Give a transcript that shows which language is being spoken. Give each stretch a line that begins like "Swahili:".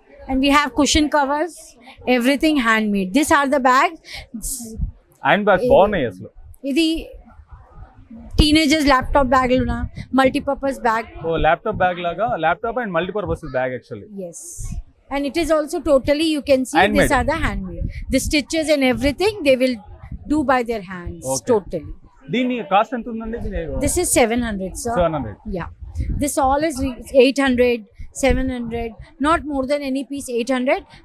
English: And we have cushion covers, everything handmade. These are the bags.
Telugu: Hand bags బాగున్నాయి అసలు. ఇది teenagers laptop బ్యాగ్లునా, multipurpose bag.
English: ఓ laptop bag లాగా, laptop and multipurpose bag actually. Yes. And it is also totally, you can see Handmade. these are the handmade. The stitches and everything they will do by their hands. Okay. Totally.
Telugu: దీని cost ఎంత ఉందండి?
English: This is 700, sir. 700. Yeah. This all is 800, 700, not more than any piece 800.